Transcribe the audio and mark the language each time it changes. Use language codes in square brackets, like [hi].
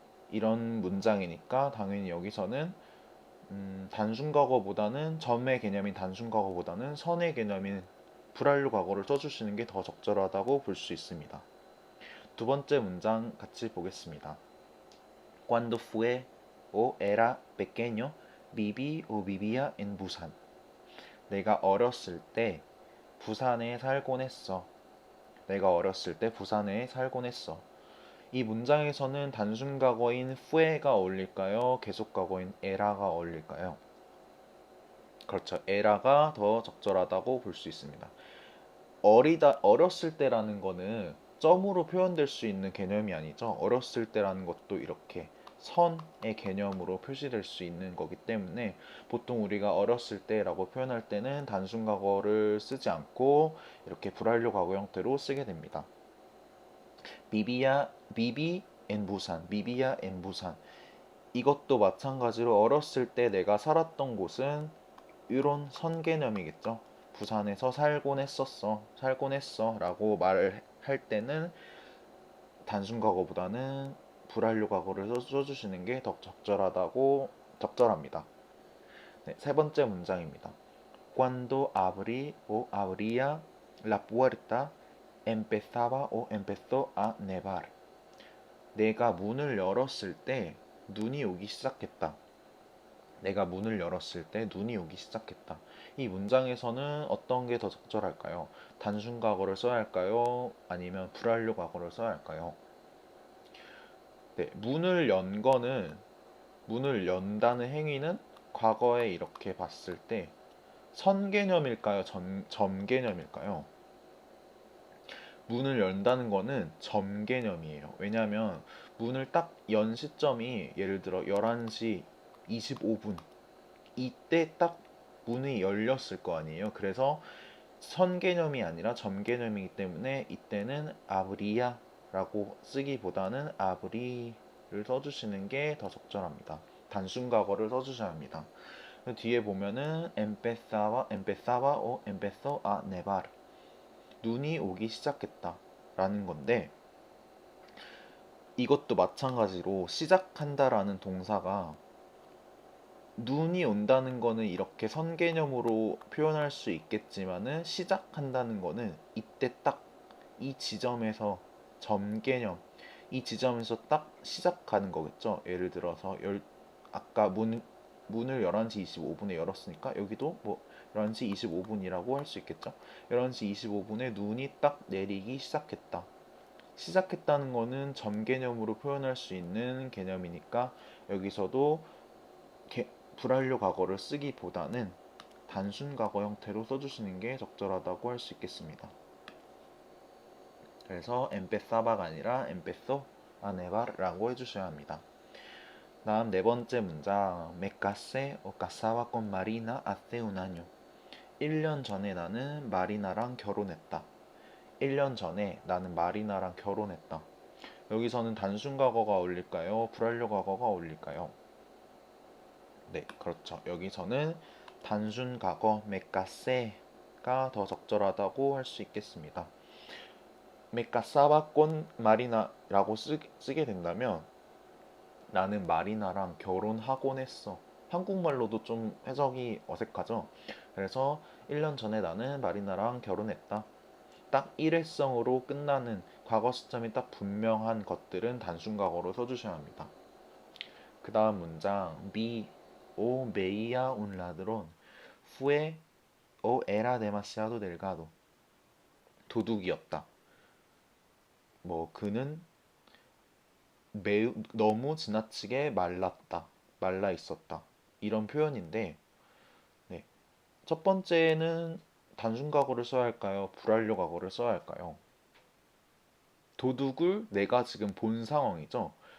[ko] 이런 문장이니까 당연히 여기서는 단순 과거보다는 점의 개념인 단순 과거보다는 선의 개념인 불완료 과거를 써주시는 게 더 적절하다고 볼 수 있습니다. 두 번째 문장 같이 보겠습니다. [es] Cuando fue o era pequeño, viví o vivía en Busan. [ko] 내가 어렸을 때 부산에 살곤 했어. 내가 어렸을 때 부산에 살곤 했어. 이 문장에서는 단순 과거인 fue가 어울릴까요? 계속 과거인 era가 어울릴까요? 그렇죠. era가 더 적절하다고 볼 수 있습니다. 어렸을 때라는 거는 점으로 표현될 수 있는 개념이 아니죠. 어렸을 때라는 것도 이렇게 선의 개념으로 표시될 수 있는 거기 때문에 보통 우리가 어렸을 때라고 표현할 때는 단순 과거를 쓰지 않고 이렇게 불완료 과거 형태로 쓰게 됩니다. 비비 엔 부산, 비비야 엔 부산. 이것도 마찬가지로 어렸을 때 내가 살았던 곳은 이런 선 개념이겠죠. 부산에서 살곤 했었어, 살곤 했어 라고 말을 할 때는 단순 과거보다는 불완료 과거를 써주시는 게 더 적절합니다. 네, 세 번째 문장입니다. [es] Cuando abrí o abría la puerta, empezaba o empezó a nevar. [ko] 내가 문을 열었을 때 눈이 오기 시작했다. 내가 문을 열었을 때 눈이 오기 시작했다. 이 문장에서는 어떤 게 더 적절할까요? 단순 과거를 써야 할까요? 아니면 불완료 과거를 써야 할까요? 네, 문을 연다는 행위는 과거에 이렇게 봤을 때 선 개념일까요? 점 개념일까요? 문을 연다는 거는 점 개념이에요. 왜냐하면 문을 딱 연 시점이 예를 들어 11시 25분 이때 딱 문이 열렸을 거 아니에요. 그래서 선 개념이 아니라 점 개념이기 때문에 이때는 아브리야라고 쓰기보다는 아브리를 써주시는 게 더 적절합니다. 단순 과거를 써주셔야 합니다. 뒤에 보면은 [es] empezaba o empezó a nevar. [ko] 눈이 오기 시작했다 라는 건데 이것도 마찬가지로 시작한다라는 동사가 눈이 온다는 거는 이렇게 선 개념으로 표현할 수 있겠지만은 시작한다는 거는 이때 딱 이 지점에서 점 개념 이 지점에서 딱 시작하는 거겠죠. 예를 들어서 아까 문을 11시 25분에 열었으니까 여기도 뭐 11시 25분이라고 할 수 있겠죠. 11시 25분에 눈이 딱 내리기 시작했다. 시작했다는 거는 점 개념으로 표현할 수 있는 개념이니까 여기서도 불완료 과거를 쓰기보다는 단순 과거 형태로 써주시는 게 적절하다고 할 수 있겠습니다. 그래서 empezaba가 아니라 [es] empezó a nevar [ko] 라고 해주셔야 합니다. 다음 네 번째 문장 [es] Me casé o casaba con Marina hace un año. [ko] 1년 전에 나는 마리나랑 결혼했다. 1년 전에 나는 마리나랑 결혼했다. 여기서는 단순 과거가 어울릴까요? 불완료 과거가 어울릴까요? 네, 그렇죠. 여기서는 단순 과거 메카세가 더 적절하다고 할 수 있겠습니다. 메카사바 꼰 마리나라고 쓰게 된다면 나는 마리나랑 결혼하곤 했어. 한국말로도 좀 해석이 어색하죠. 그래서 1년 전에 나는 마리나랑 결혼했다. 딱 일회성으로 끝나는 과거 시점이 딱 분명한 것들은 단순 과거로 써주셔야 합니다. 그 다음 문장 [es] Mi o veía un ladrón fue o era demasiado delgado. [ko] 도둑이었다. 뭐 그는 매우 너무 지나치게 말라 있었다. 이런 표현인데 네. 첫 번째는 단순 과거를 써야 할까요? 불완료 과거를 써야 할까요? 도둑을 내가 지금 본 상황이죠.